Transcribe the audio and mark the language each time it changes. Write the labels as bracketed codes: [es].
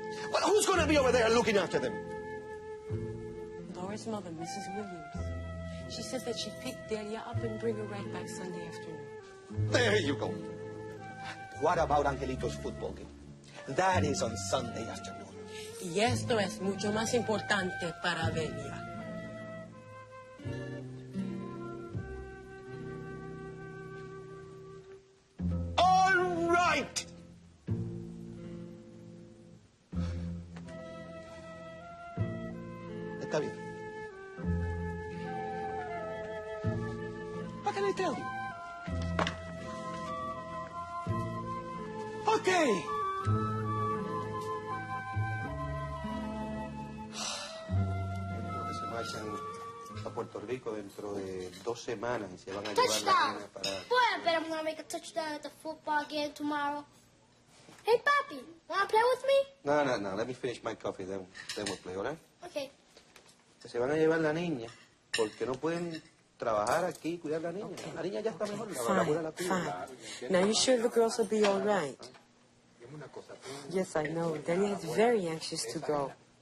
[en] Well, who's going to be over there looking after them? Laura's mother, Mrs. Williams. She says that she'd pick Delia up and bring her right back Sunday afternoon. There you go. What about Angelito's football game? That is on Sunday afternoon. [es] Y esto es mucho más importante para Delia. [en] All right. [es] Está bien. [en] What can I tell you? [es] Okay. Se marchan a Puerto Rico dentro de 2 semanas y se van a llevar la nena para... [en] Boy, I bet I'm gonna make a touchdown at the football game tomorrow. Hey, Papi, wanna play with me? No. Let me finish my coffee, then we'll play, all right? Okay. [es] Se van a llevar la niña porque no pueden trabajar aquí y cuidar a la niña. [en] Okay. [es] La niña ya está mejor. La abuela la cuida. [en] Fine. Now, you sure the girls will be all right? Yes, I know. Delia is very anxious to go.